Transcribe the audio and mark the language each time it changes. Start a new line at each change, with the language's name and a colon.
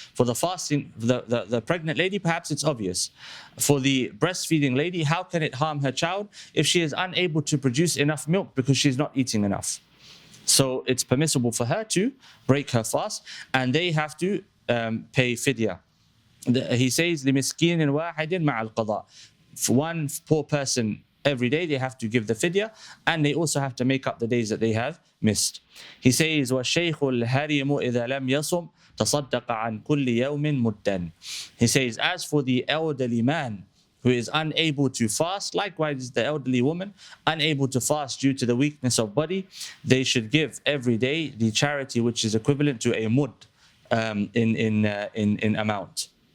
English: For the fasting, the pregnant lady, perhaps it's obvious. For the breastfeeding lady, how can it harm her child if she is unable to produce enough milk because she's not eating enough? So it's permissible for her to break her fast, and they have to pay fidya. He says,
Arabic: لِمِسْكِينٍ وَاحِدٍ مَعَ الْقَضَاءِ.
English: For one poor person every day, they have to give the fidya, and they also have to make up the days that they have missed. He says,
Arabic: وَالشَّيْخُ الْهَرِيمُ إِذَا لَمْ يَصُمْ تَصَدَّقَ عَنْ كُلِّ يَوْمٍ مُدًّا.
English: He says, as for the elderly man who is unable to fast, likewise the elderly woman, unable to fast due to the weakness of body, they should give every day the charity which is equivalent to a mud in amount.